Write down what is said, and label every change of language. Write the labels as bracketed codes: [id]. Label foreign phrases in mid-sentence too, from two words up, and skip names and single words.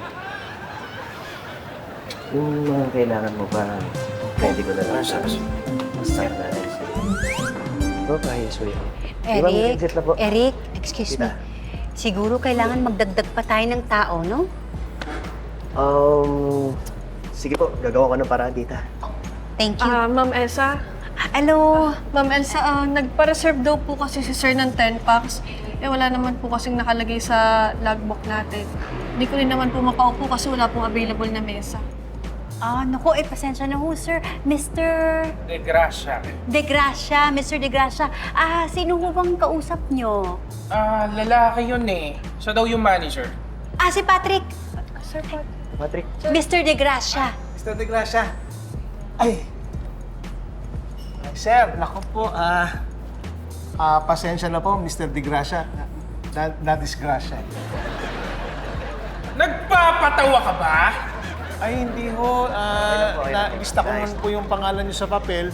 [tl] Yung mga kailangan mo pa, pwede ko na lang sa basta na rin siya. Bro, kahit suyo. [en] Eric, excuse me. [tl] Siguro kailangan magdagdag pa tayo ng tao, no? Sige po, gagawa ko ng paraan, tita. [en] Thank you. [tl] Ma'am Elsa. Hello? Ma'am Elsa, nagpa-reserve daw po kasi si Sir ng 10 packs. Wala naman po kasing nakalagay sa logbook natin. Hindi ko rin naman po makaupo kasi wala pong available na mesa. Naku, pasensya na ho, sir. Mr. De Gracia. De Gracia, Mr. De Gracia. Sino ho bang kausap nyo? Lalaki yun eh. Siya daw yung manager. Si Patrick. Sir Patrick. Mr. De Gracia. Mr. De Gracia. Ay, sir, naku po, pasensya na po, Mr. De Gracia. Na-disgrasya. Nagpapatawa ka ba? Ay, hindi ho. Na-lista ko man po yung pangalan niyo sa papel.